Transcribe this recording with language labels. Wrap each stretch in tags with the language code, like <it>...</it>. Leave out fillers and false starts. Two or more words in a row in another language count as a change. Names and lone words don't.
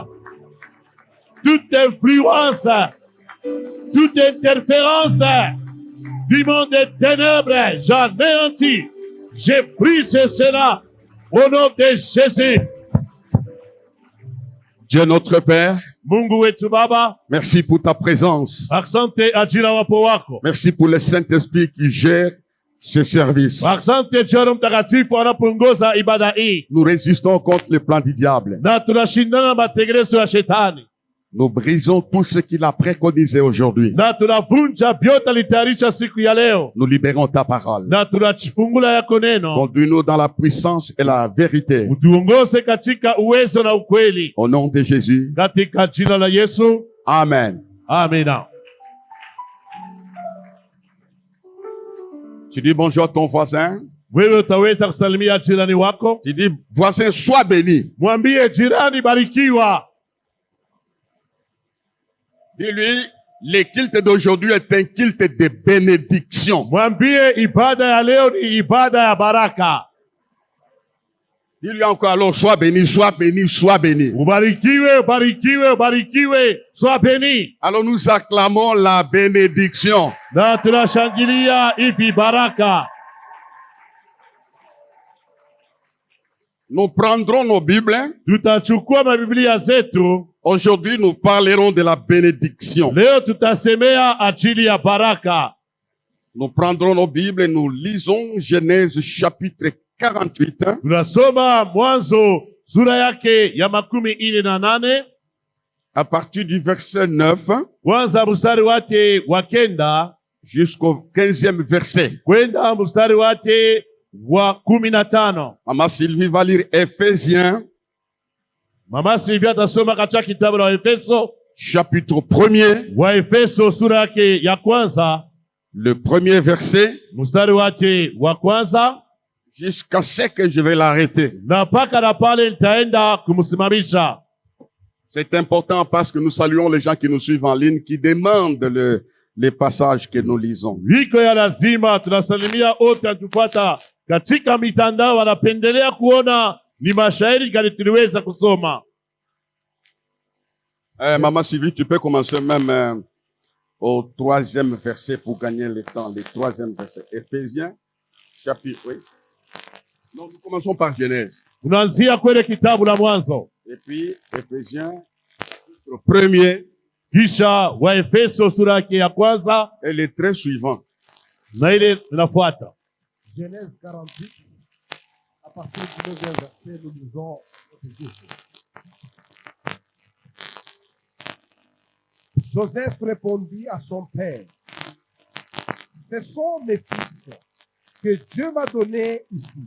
<fr>Toute influence, toute interférence du monde des ténèbres, j'anéantis. Je brise cela au nom de Jésus. Dieu notre Père,</fr> <sw>Mungu wetu Baba,</sw> <fr>merci pour ta présence.</fr> <sw>asante ajili ya wapo wako.</sw> <fr>Merci pour le Saint-Esprit qui gère ce service.</fr> <sw>Asante Roho Mtakatifu anapoongoza ibada hii.</sw> <fr>Nous résistons contre les plans du diable.</fr> <sw>Na tunashindana na matengenezo ya shetani.</sw> <fr>Nous brisons tout ce qu'il a préconisé aujourd'hui.</fr> <sw>Na tunavunja vyote alitayarisha siku ya leo.</sw> <fr>Nous libérons ta parole.</fr> <sw>Na tunachifungula yako neno.</sw> <fr>Conduis-nous dans la puissance et la vérité.</fr> <sw>Utuongoze katika uwezo na ukweli.</sw> <fr>Au nom de Jésus.</fr> <sw>Katika jina la Yesu.</sw> <fr>Amen.</fr> <sw>Amina.</sw> <fr>Tu dis bonjour à ton voisin.</fr> <sw>Wewe utaweza kusalimia jirani wako.</sw> <fr>Tu dis voisin, sois béni.</fr> <sw>Mwambie jirani barikiwa.</sw> <fr>Dis-lui, le culte d'aujourd'hui est un culte de bénédiction.</fr> <sw>Mwambie ibada ya leo ni ibada ya baraka.</sw> <fr>Dis-lui encore alors, sois béni, sois béni, sois béni.</fr> <sw>Ubarikiwe, ubarikiwe, ubarikiwe,</sw> <fr>sois béni. Alors nous acclamons la bénédiction.</fr> <sw>Na tunashangilia hivi baraka.</sw> <fr>Nous prendrons nos Bibles.</fr> <sw>Tutachukua mabiblia zetu.</sw> <fr>Aujourd'hui, nous parlerons de la bénédiction.</fr> <sw>Leo tutasemea ajili ya baraka.</sw> <fr>Nous prendrons nos Bibles et nous lisons Genèse chapitre 48.</fr> <sw>Tunasoma Mwanzo sura yake ya 48</sw> <fr>à partir du verset 9</fr> <sw>kwanza mstari wake wa 9</sw> <fr>jusqu'au 15e verset.</fr> <sw>kwenda mstari wake wa 15.</sw> <fr>Mama Sylvie va lire Éphésiens.</fr> <sw>Mama Sylvia tasoma katika kitabu la Efeso</sw> <fr>chapitre 1er.</fr> <sw>Wa Efeso sura yake ya kwanza.</sw> <fr>Le premier verset.</fr> <sw>Mstari wake wa kwanza.</sw> <fr>Jusqu'à ce que je vais l'arrêter.</fr> <sw>Na paka na pale nitaenda kumsimamisha.</sw> <fr>C'est important parce que nous saluons les gens qui nous suivent en ligne, qui demandent les passages que nous lisons.</fr> <sw>Wiko ya lazima tunasalimia wote tufuata katika mitandao, wanapendelea kuona Ni mashairi gani tuliweza kusoma?</sw> <fr>Maman Sylvie, tu peux commencer même au 3e verset pour gagner le temps. Le 3e verset. Éphésiens, chapitre, oui. Non, nous commençons par Genèse.</fr> <sw>Tunaanzia kwenye kitabu la Mwanzo.</sw> <fr>Et puis, Éphésiens, le 1er.</fr> <sw>Kisha Waefeso sura yake ya kwanza</sw> <fr>Et les traits suivants.</fr> <sw>na ile inafuata.</sw> <fr>Genèse 48, à partir du 9e verset, nous lisons notre Dieu. Joseph répondit à son père, ce sont mes fils que Dieu m'a donnés ici.</fr>